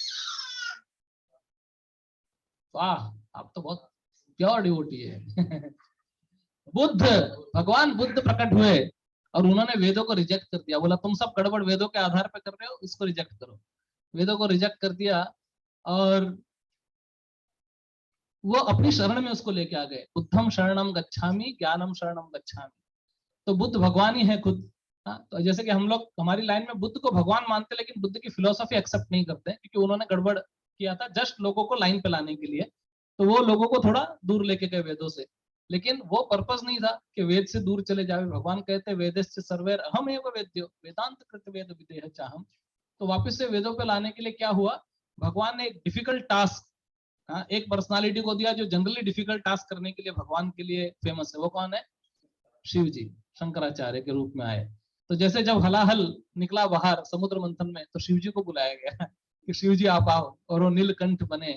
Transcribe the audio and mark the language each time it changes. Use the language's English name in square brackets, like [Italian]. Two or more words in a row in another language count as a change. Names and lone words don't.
[Hindi] वाह, आप तो बहुत [English] pure devotee [Hindi] है। बुद्ध, भगवान बुद्ध प्रकट हुए और उन्होंने वेदों को रिजेक्ट कर दिया। बोला तुम सब गड़बड़ वेदों के आधार पर कर रहे हो, इसको रिजेक्ट करो। वेदों को रिजेक्ट कर दिया और वो अपनी शरण में उसको लेके आ गए। [Pali] बुद्धम शरणम गच्छामि, ज्ञानम शरणम गच्छामि। [Hindi] तो बुद्ध भगवान ही है खुद। तो जैसे कि हम लोग हमारी लाइन में बुद्ध को भगवान मानते, लेकिन बुद्ध की फिलोसॉफी एक्सेप्ट नहीं करते, क्योंकि उन्होंने गड़बड़ किया था जस्ट लोगों को लाइन पे लाने के लिए। तो वो लोगों को थोड़ा दूर लेके गए वेदों से, लेकिन वो पर्पस नहीं था कि वेद से दूर चले जावे। भगवान कहते [Sanskrit] वेदस्य सर्वैर अहम एव वेद्यो वेदांत कृत वेद विदेह चाहम। [Hindi] तो वापस से वेदों पे लाने के लिए क्या हुआ, भगवान ने एक [English] difficult task [Hindi] एक पर्सनालिटी को दिया जो [English] generally difficult task [Hindi] करने के लिए भगवान के लिए फेमस है। वो कौन है? शिव जी, शंकराचार्य के रूप में आए। तो जैसे जब हलाहल निकला बाहर समुद्र मंथन में, तो शिव जी को बुलाया गया कि शिव जी आप आओ, और वो नीलकंठ बने।